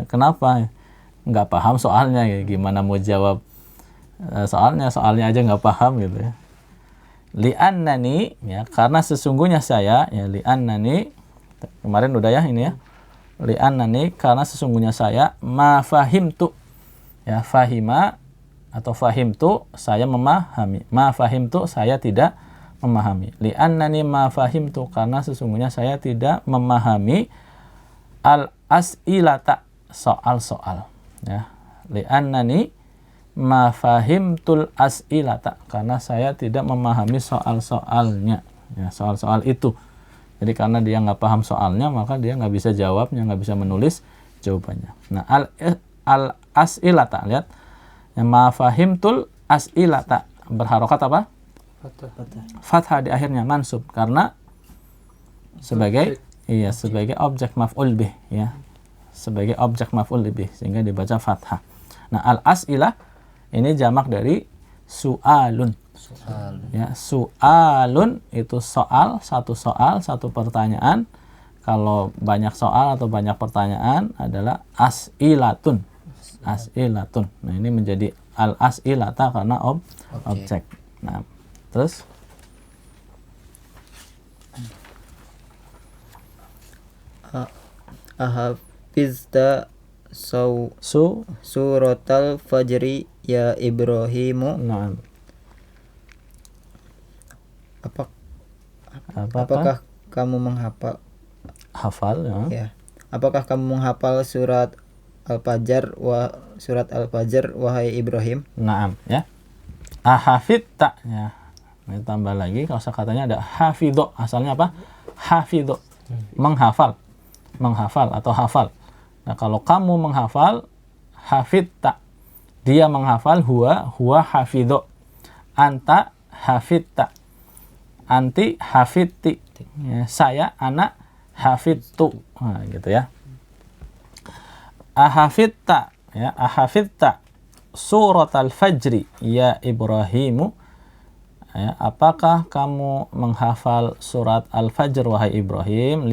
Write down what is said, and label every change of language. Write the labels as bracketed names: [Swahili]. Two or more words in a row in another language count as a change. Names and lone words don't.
[Indonesian] Kenapa? Nggak paham soalnya ya. Gimana mau jawab soalnya aja nggak paham gitu ya. Li'annani, ya, karena sesungguhnya saya, ya, li'annani kemarin udah ya ini ya. Li'annani, karena sesungguhnya saya, [Arabic] ما فهمت, [Indonesian] ya, fahima atau fahimtu, saya memahami. [Arabic] ما فهمت, [Indonesian] saya tidak memahami. [Arabic] لأنني ما فهمت, [Indonesian] karena sesungguhnya saya tidak memahami al-as'ilata, soal-soal, ya. [Arabic] لأنني ما فهمت الأسئلة, [Indonesian] karena saya tidak memahami soal-soalnya, ya, soal-soal itu. Jadi karena dia nggak paham soalnya, maka dia nggak bisa jawabnya, nggak bisa menulis jawabannya. Nah, al-as'ilata, lihat, ya, [Arabic] ما فهمت الأسئلة [Indonesian] berharokat apa? Fathah di akhirnya, mansub, karena sebagai objek [Arabic] مفعول به, [Indonesian] ya, sebagai objek [Arabic] مفعول به, [Indonesian] sehingga dibaca fathah. Nah, al-as'ilah ini jamak dari su'alun. Ya, su'alun itu soal, satu pertanyaan. Kalau banyak soal atau banyak pertanyaan adalah as'ilatun. As'ilatun. Nah, ini menjadi al-as'ilata karena objek. Nah, terus [Arabic] أحفظت سورة الفجر يا إبراهيم. [Indonesian] nah, Apakah kamu menghafal hafal ya. ya? Apakah kamu menghafal surat Al-Fajr wahai Ibrahim? Naam ya. Ahafidta ya. Ini tambah lagi kosakatanya ada hafidho. Asalnya apa? Hafidho. Menghafal. Menghafal atau hafal. Nah, kalau kamu menghafal hafidta. Dia menghafal [Arabic] هو حفظ. أنت حفظت. أنتِ حفظتِ. Ya, [Indonesian] saya anak hafidtu. Nah, gitu ya. [Arabic] أحفظت يا، أحفظت سورة الفجر يا إبراهيم. [Indonesian] Ya, apakah kamu menghafal surat al-fajr wahai Ibrahim?